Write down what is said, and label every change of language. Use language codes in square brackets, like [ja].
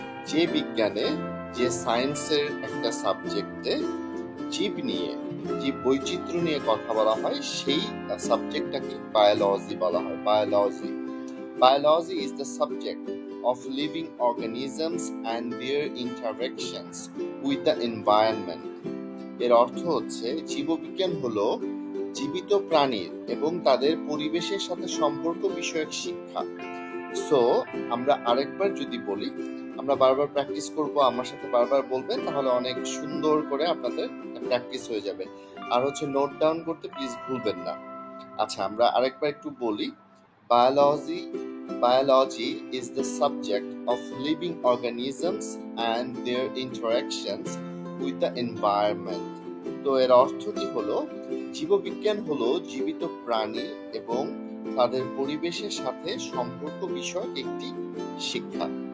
[bn] যে বিজ্ঞানে, যে সায়েন্সের একটা সাবজেক্টে জীব নিয়ে, জীব বৈচিত্র্য নিয়ে কথা বলা হয়, সেই সাবজেক্টটাকে বায়োলজি বলা হয়। [en] Biology is the subject of living organisms and their interactions with the environment. [bn] এর অর্থ হচ্ছে জীববিজ্ঞান হলো জীবিত প্রাণীর এবং তাদের পরিবেশের সাথে সম্পর্ক বিষয়ক শিক্ষা। সো আমরা আরেকবার যদি বলি, আমরা বারবার প্র্যাকটিস করব, আমার সাথে বারবার বলবেন, তাহলে অনেক সুন্দর করে আপনাদের প্র্যাকটিস হয়ে যাবে। আর হচ্ছে নোট ডাউন করতে প্লিজ ভুলবেন না। আচ্ছা, আমরা আরেকবার একটু বলি। [en] Biology is the subject of living organisms and their interactions with the environment. [bn] তো এর অর্থটি হলো, জীববিজ্ঞান হলো জীবিত প্রাণী এবং তাদের পরিবেশের সাথে সম্পর্ক বিষয়ক একটি শিক্ষা।